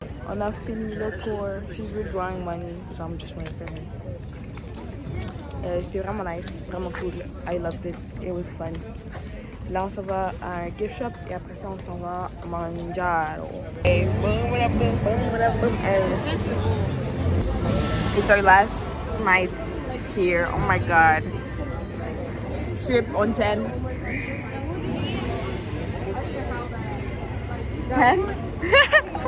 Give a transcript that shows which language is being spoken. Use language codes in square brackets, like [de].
[fr] On a fini le tour. [en] She's withdrawing money, so I'm just waiting for her. [fr] C'était vraiment nice, vraiment cool. [en] I loved it. It was fun. [fr] Là, on s'en va à un gift shop et après ça, on s'en va à Manjaro. [en] Hey, boom, what up, boom, boom, what up, boom. It's our last night here. Oh my god. Trip on 10. 10?